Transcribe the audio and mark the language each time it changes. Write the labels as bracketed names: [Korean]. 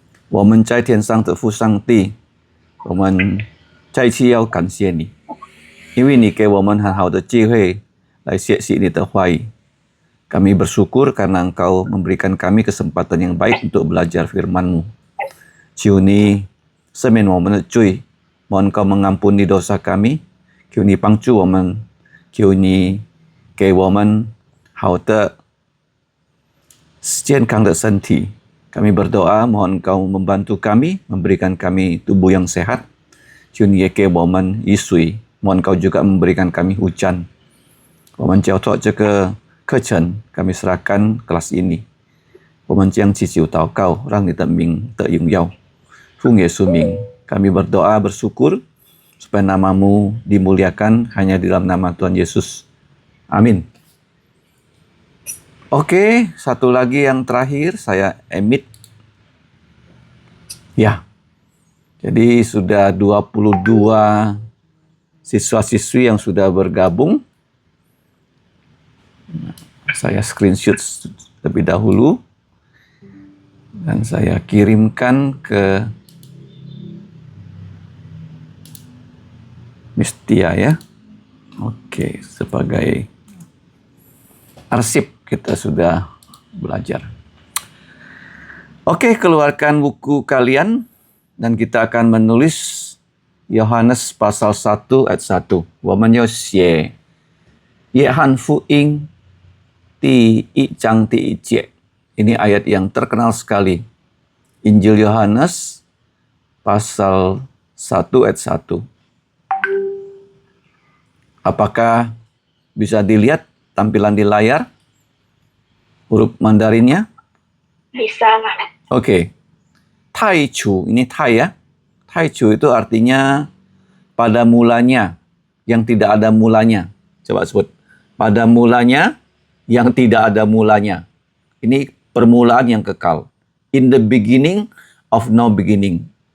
[Chinese] 我们在天上的父上帝，我们再次要感谢你，因为你给我们很好的机会来学习你的话语。 [Indonesian] Kami bersyukur karena Engkau memberikan kami kesempatan yang baik untuk belajar firman-Mu. [Chinese] 求你赦免我们的罪， [Indonesian] mohon Engkau mengampuni dosa kami， [Chinese] 求你帮助我们， 求你给我们好的健康的身体。 [Indonesian] Kami berdoa, mohon Engkau membantu kami, memberikan kami tubuh yang sehat. [Chinese] 求你也给我们雨水， [Indonesian] mohon Engkau juga memberikan kami hujan. [Chinese] 我们交托这个课程， [Indonesian] kami serahkan kelas ini. [Chinese] 我们将祈求祷告， 让你的名得荣耀。奉耶稣名， [Indonesian] kami berdoa bersyukur supaya nama-Mu dimuliakan hanya di dalam nama Tuhan Yesus. Amin. Oke, satu lagi yang terakhir, saya emit. Ya, jadi sudah 22 siswa-siswi yang sudah bergabung. Saya screenshot terlebih dahulu. Dan saya kirimkan ke Miss Tia ya. Oke, sebagai arsip kita sudah belajar. Oke, keluarkan buku kalian dan kita akan menulis Yohanes pasal 1 ayat 1. [Chinese] 我们要写约翰福音第1章第1节. [Indonesian] Ini ayat yang terkenal sekali. Injil Yohanes pasal 1 ayat 1. Apakah bisa dilihat tampilan di layar huruf Mandarinnya? Bisa. Oke. Taichu, ini tai ya. Taichu itu artinya pada mulanya, yang tidak ada mulanya. Coba sebut. Pada mulanya, yang tidak ada mulanya. Ini permulaan yang kekal. [English] In the beginning of no beginning.